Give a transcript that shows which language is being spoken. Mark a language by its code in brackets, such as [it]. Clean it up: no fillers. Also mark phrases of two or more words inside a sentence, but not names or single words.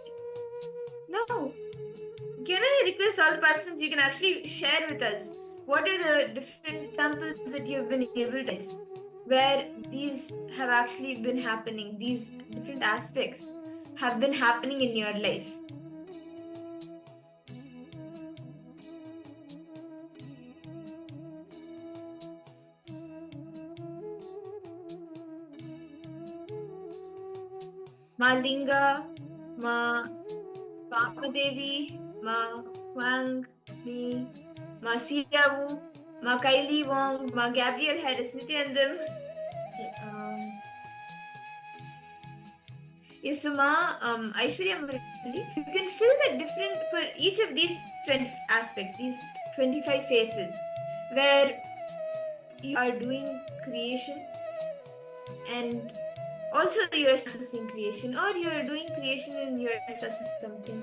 [en] Now, can I request all the participants, you can actually share with us what are the different examples that you have been able to where these have actually been happening, these different aspects have been happening in your life. Ma Linga, Ma Kamadevi, Ma Wang, me, Ma Siyawu, Ma Kylie Wong, Ma Gabriel Harris, Nithyanandam. Yes, so Ma Aishwarya Murali, you can feel the different for each of these 20 aspects, these 25 phases, where you are doing creation and also you're assessing creation, or you're doing creation and you're assessing something.